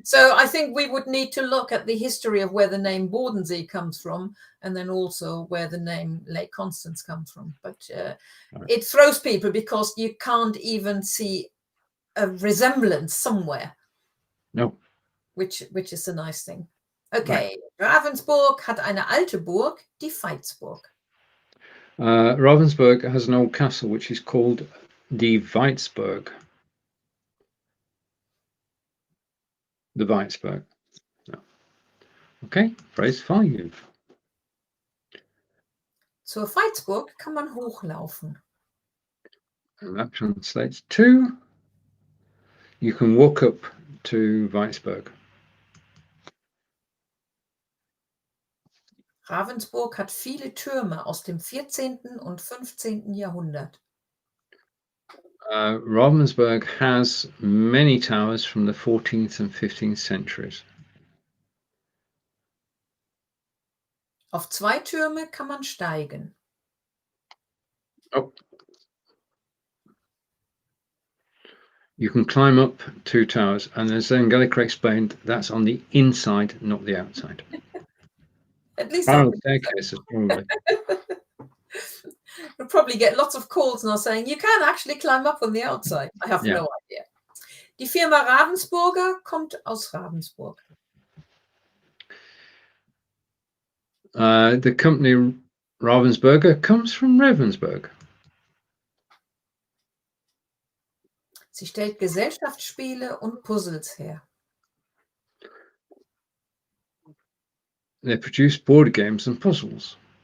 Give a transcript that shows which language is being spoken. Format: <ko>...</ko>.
<en>So I think we would need to look at the history of where the name Bodensee comes from, and then also where the name Lake Constance comes from. But it throws people because you can't even see a resemblance somewhere. No. Which is a nice thing. Okay, right.</en> <de>Ravensburg hat eine alte Burg, die Veitsburg.</de> <en>Ravensburg has an old castle which is called die Veitsburg. The Weitsburg. No. Okay, phrase 5.</en> <de>Zur Veitsburg kann man hochlaufen.</de> <en>And that translates to you can walk up to Weitsburg.</en> <de>Ravensburg hat viele Türme aus dem 14. und 15. Jahrhundert.</de> <en>Ravensburg has many towers from the 14th and 15th centuries.</en> <de>Auf 2 Türme kann man steigen.</de> <en>Oh. You can climb up 2 towers, and as Angelika explained, that's on the inside, not the outside. At least staircases, probably. We'll probably get lots of calls now saying you can actually climb up on the outside. I have no idea.</en> <de>Die Firma Ravensburger kommt aus Ravensburg.</de> <en>The company Ravensburger comes from Ravensburg.</en> <de>Sie stellt Gesellschaftsspiele und Puzzles her.</de> <en>They produce board games and puzzles.</en>